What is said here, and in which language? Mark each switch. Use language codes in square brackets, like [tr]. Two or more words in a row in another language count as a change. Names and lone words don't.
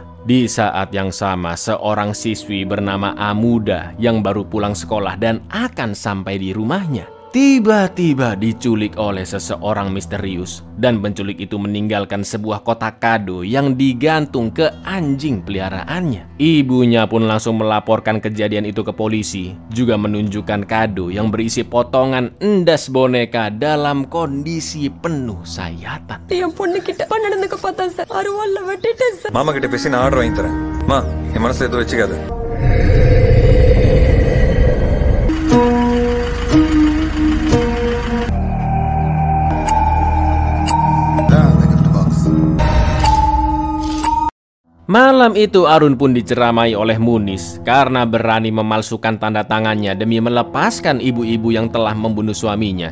[id] Di saat yang sama, seorang siswi bernama Amuda yang baru pulang sekolah dan akan sampai di rumahnya tiba-tiba diculik oleh seseorang misterius, dan penculik itu meninggalkan sebuah kotak kado yang digantung ke anjing peliharaannya. Ibunya pun langsung melaporkan kejadian itu ke polisi, juga menunjukkan kado yang berisi potongan endas boneka dalam kondisi penuh sayatan. [ta] மாமா கிட்ட பேசி நான் ஆர்டர் வாங்கி தரேன். மா, என் மனசுல எதுவும் வச்சுக்காத. [id] Malam itu Arun pun diceramai oleh Munis karena berani memalsukan tanda tangannya demi melepaskan ibu-ibu yang telah membunuh suaminya.